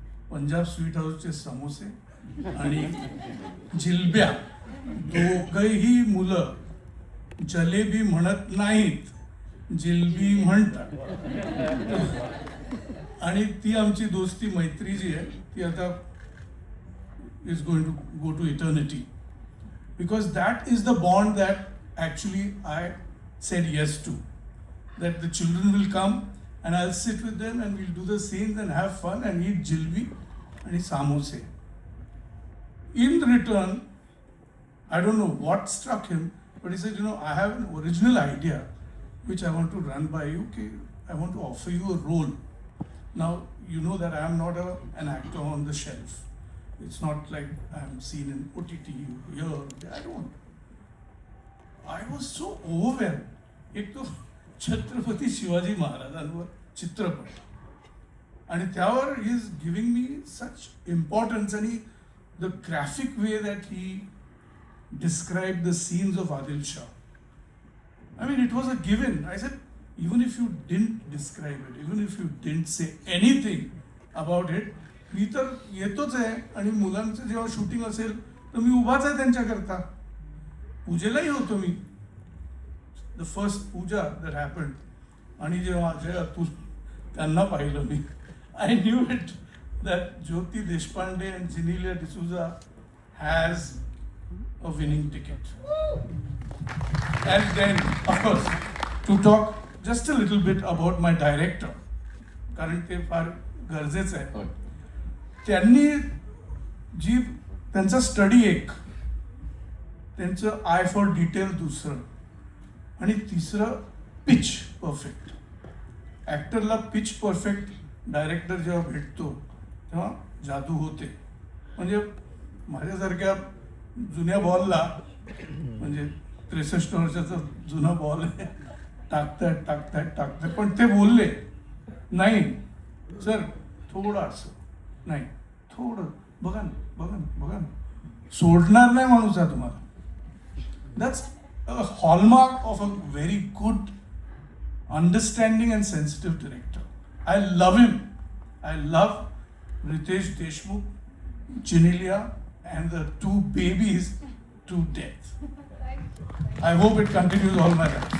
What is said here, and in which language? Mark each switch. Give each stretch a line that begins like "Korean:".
Marathi: Punjab sweet हाऊसचे समोसे आणि जिलब्या, दोघंही मुलं जलेबी म्हणत नाहीत, जिलबी म्हणतात. आणि ती आमची दोस्ती, मैत्री जी आहे ती आता
English: Is going to go to eternity, because that is the bond that actually I said yes to. That the children will come and I'll sit with them and we'll do the scenes and have fun and eat jilbi and samose. In return, I don't know what struck him, but he said, I have an original idea which I want to run by you. Okay, I want to offer you a role. Now, you know that I am not an actor on the shelf. It's not like I'm seen in OTT here. I don't. I was so overwhelmed.
Marathi: एक तो छत्रपती शिवाजी महाराजांवर चित्रपट आणि त्यावर
English: He is giving me such importance.
Marathi: आणि
English: the graphic way that he described the scenes of Adil Shah. I mean, it was a given. I said, even if you didn't describe it, even if you didn't say anything about it,
Marathi: मी तर येतोच आहे आणि मुलांचं जेव्हा shooting असेल तर मी उभाच आहे त्यांच्याकरता. पूजेलाही होतो मी.
English: the first Pooja that happened
Marathi: आणि जेव्हा तू त्यांना पाहिलं मी,
English: I knew it that Jyoti Deshpande and Genelia D'Souza has a winning ticket. And then, of course, to talk just a little bit about my director,
Marathi: कारण ते फार गरजेचं आहे. त्यांनी जी त्यांचा स्टडी एक, त्यांचं आय फॉर डिटेल दुसरं आणि तिसरं pitch perfect. ॲक्टरला pitch perfect director जेव्हा भेटतो तेव्हा जादू होते. म्हणजे माझ्यासारख्या जुन्या बॉलला, म्हणजे 63 वर्षाचा जुना बॉल आहे, टाकतायत पण ते बोलले नाही सर थोडं असं नाही, थोडं बघा ना, सोडणार नाही माणूस हा तुम्हाला.
English: That's a hallmark of a very good understanding and sensitive director. I love him. I love Riteish Deshmukh, Genelia and the 2 babies to death. I hope it continues all my life.